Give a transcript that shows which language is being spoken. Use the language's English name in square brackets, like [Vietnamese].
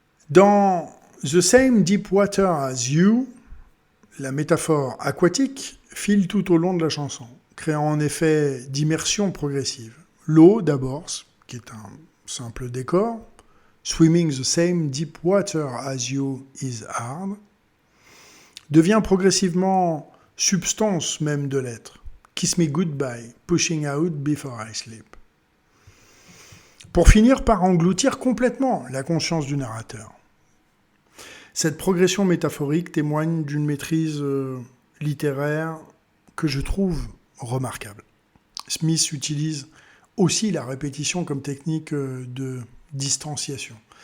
[French] Dans The Same Deep Water as You, la métaphore aquatique file tout au long de la chanson, créant en effet d'immersion progressive. L'eau, d'abord, qui est un simple décor, [English] Swimming the same deep water as you is hard, [French] devient progressivement substance même de l'être. [English] Kiss me goodbye, pushing out before I sleep. [French] Pour finir par engloutir complètement la conscience du narrateur. Cette progression métaphorique témoigne d'une maîtrise littéraire que je trouve remarquable. Smith utilise aussi la répétition comme technique de distanciation.